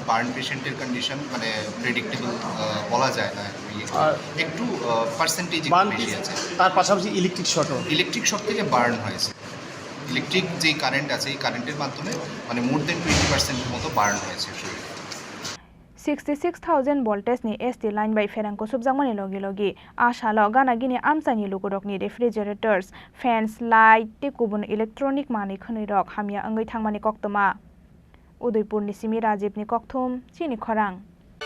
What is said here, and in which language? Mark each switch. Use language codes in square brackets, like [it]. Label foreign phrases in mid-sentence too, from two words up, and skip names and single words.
[bn] বার্ন পেশেন্টের কন্ডিশন মানে প্রেডিক্টেবল বলা যায় না, একটু পার্সেন্টেজ বেশি আছে। তার পাশাপাশি ইলেকট্রিক শক থেকে বার্ন হয়েছে। ইলেকট্রিক যে কারেন্ট আছে এই কারেন্টের মাধ্যমে মানে [en] more than [bn] 20% মতো বার্ন হয়েছে শরীরে। [trp] 66,000 voltage ni ST line by Ferang Kusubjangmani logi Ashalo Gana Gini Amsani Lukurok ni [en] refrigerators, fans, light, [trp] Tikubun electronic mani Khunirok Hamya Angai Thangmani Koktoma. Udaipur ni Simi Rajiv ni Kokthum, Chini Khorang.